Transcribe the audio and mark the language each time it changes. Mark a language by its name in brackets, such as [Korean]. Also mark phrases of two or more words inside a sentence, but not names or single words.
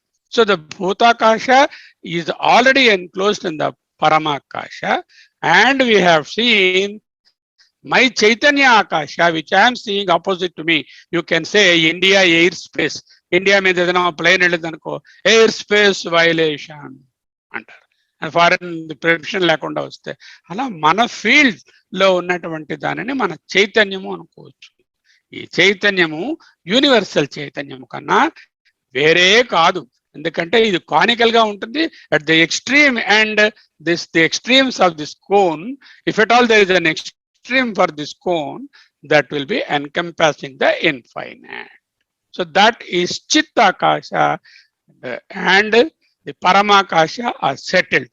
[English] So the bhutakasha is already enclosed in the paramakasha, and we have seen my [Sanskrit] चैतन्य आकाश, [English] which I am seeing opposite to me. You can say India airspace. India means plane [Telugu] elladanko [English] airspace violation [Telugu] antaru, [English] and foreign permission [Telugu] లేకుండా వస్తే అలా మన ఫీల్డ్ లో ఉన్నటువంటి దానిని మన చైతన్యము అనుకోచు. ఈ చైతన్యము యూనివర్సల్ చైతన్యము కన్నా వేరే కాదు, ఎందుకంటే ఇది కానికల్ గా ఉంటుంది [English] at the extreme, and the extremes of this cone, if at all there is an extreme for this cone, that will be encompassing the infinite. So that is Chittakasha, and the Paramakasha are settled.